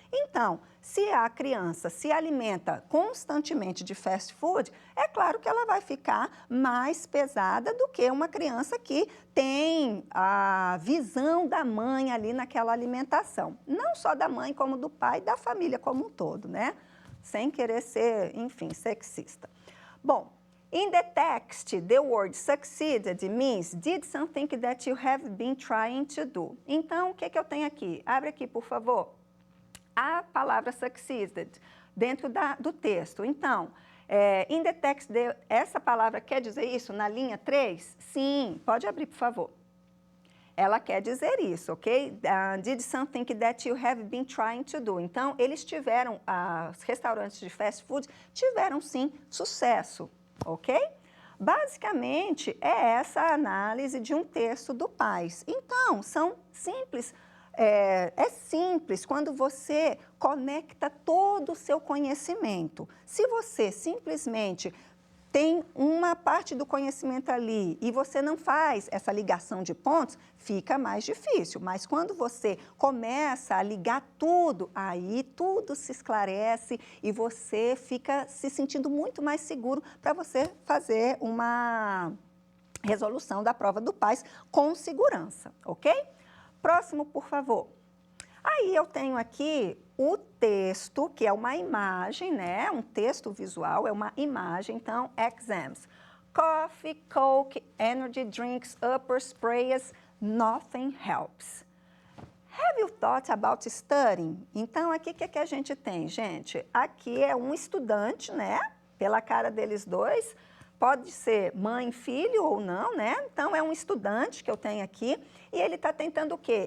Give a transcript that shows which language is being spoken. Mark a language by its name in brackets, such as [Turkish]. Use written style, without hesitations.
[Portuguese] Então, se a criança se alimenta constantemente de fast food, é claro que ela vai ficar mais pesada do que uma criança que tem a visão da mãe ali naquela alimentação. Não só da mãe, como do pai, da família como um todo, né? Sem querer ser, enfim, sexista. Bom, [English] in the text, the word succeeded means did something that you have been trying to do. [Portuguese] Então, o que eu tenho aqui? Abre aqui, por favor. A palavra succeeded dentro do texto. Então, [English] in the text, [Portuguese] essa palavra quer dizer isso na linha 3? Sim, pode abrir, por favor. Ela quer dizer isso, ok? [English] Did something that you have been trying to do. [Portuguese] Então, os restaurantes de fast food tiveram, sim, sucesso, ok? Basicamente, é essa a análise de um texto do Paz. Então, são simples. É simples quando você conecta todo o seu conhecimento. Se você simplesmente tem uma parte do conhecimento ali e você não faz essa ligação de pontos, fica mais difícil. Mas quando você começa a ligar tudo, aí tudo se esclarece e você fica se sentindo muito mais seguro para você fazer uma resolução da prova do Paz com segurança, ok? Próximo, por favor. Aí eu tenho aqui o texto, que é uma imagem, né? Um texto visual, é uma imagem. Então, exams. [English] Coffee, Coke, energy drinks, upper sprays, nothing helps. Have you thought about studying? [Portuguese] Então, aqui o que a gente tem, gente? Aqui é um estudante, né? Pela cara deles dois. Pode ser mãe e filho ou não, né? Então, é um estudante que eu tenho aqui e ele está tentando o quê?